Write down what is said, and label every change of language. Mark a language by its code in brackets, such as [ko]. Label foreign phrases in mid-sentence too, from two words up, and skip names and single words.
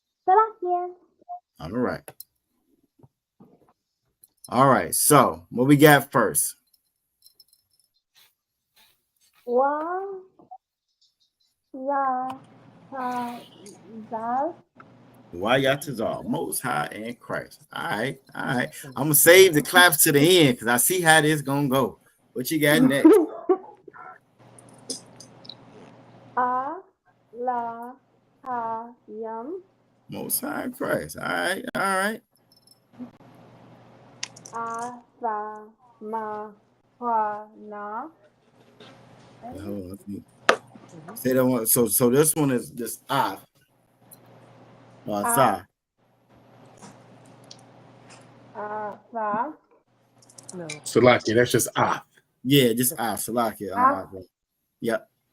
[en] Salakia. All right. All right. So what we got first? Wa ya ta zal. Why Yatazar, Most High and Christ. All right. I'm gonna save the claps to the end because I see how this gonna go. What you got next? A la ha yam. Most High and Christ. All right. A sa ma kwa na. Hold on, let me say that one. So this one is just sa. Sa. No. Salakia, that's just Yeah, just Salakia. Yep.